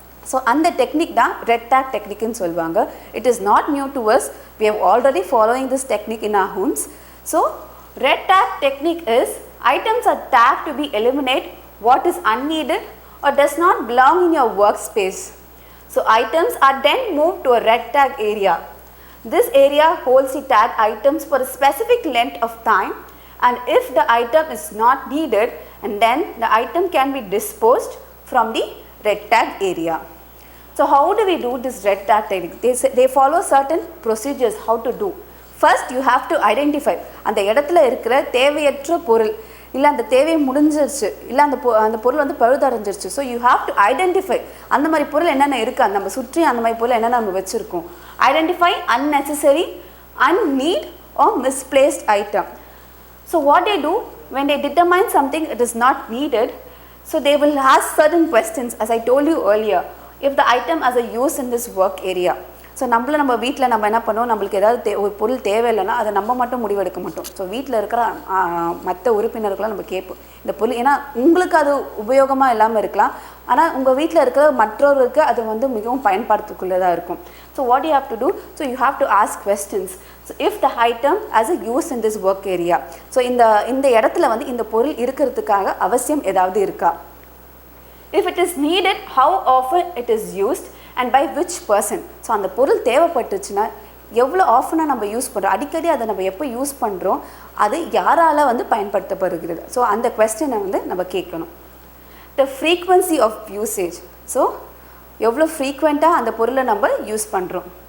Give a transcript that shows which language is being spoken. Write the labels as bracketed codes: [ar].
[ta] So அந்த technique தான் red take டெக்னிக்னு சொல்லுவாங்க. [en] It is not new to us, we have already following this technique in our homes. So red tag technique is items are tag to be eliminate what is unneeded or does not belong in your workspace. So items are then moved to a red tag area. This area holds the tag items for a specific length of time, and if the item is not needed, and then the item can be disposed from the red tag area. So how do we do this red tag technique? They follow certain procedures how to do. First you have to identify [ta] அந்த இடத்துல இருக்கிற தேவையற்ற பொருள், இல்லை அந்த தேவை முடிஞ்சிருச்சு, இல்லை அந்த பொருள் வந்து பழுதடைஞ்சிருச்சு. [en] so you have to identify [ta] அந்த மாதிரி பொருள் என்னென்ன இருக்குது, நம்ம சுற்றி அந்த மாதிரி பொருள் என்னென்ன நம்ம வச்சுருக்கோம். [en] Identify unnecessary, unneed or misplaced item. So what they do when they determine something it is not needed, so they will ask certain questions as I told you earlier. If the item has a use in this work area. [ta] So நம்ம வீட்டில் நம்ம என்ன பண்ணுவோம், நம்மளுக்கு ஏதாவது ஒரு பொருள் தேவையில்லைன்னா அதை நம்ம மட்டும் முடிவெடுக்க மாட்டோம். ஸோ வீட்டில் இருக்கிற மற்ற உறுப்பினர்களாம் நம்ம கேட்போம் இந்த பொருள், ஏன்னா உங்களுக்கு அது உபயோகமாக இல்லாமல் இருக்கலாம், ஆனால் உங்கள் வீட்டில் இருக்கிற மற்றவர்களுக்கு அது வந்து மிகவும் பயன்பாட்டுக்குள்ளதாக இருக்கும். [en] So what you have to do, so you have to ask questions. So if the item has a use in this work area, [ta] so இந்த இடத்துல வந்து இந்த பொருள் இருக்கிறதுக்காக அவசியம் ஏதாவது இருக்கா. [en] If it is needed, how often it is used and by which person. [ta] So அந்த பொருள் தேவைப்பட்டுச்சுன்னா எவ்வளோ ஆஃபனாக நம்ம யூஸ் பண்ணுறோம், அடிக்கடி அதை நம்ம எப்போ யூஸ் பண்ணுறோம், அது யாரால் வந்து பயன்படுத்தப்படுகிறது. ஸோ அந்த கொஸ்டினை வந்து நம்ம கேட்கணும். [en] the frequency of usage, [ta] so எவ்வளோ ஃப்ரீக்வெண்ட்டாக அந்த பொருளை நம்ம யூஸ் பண்ணுறோம்.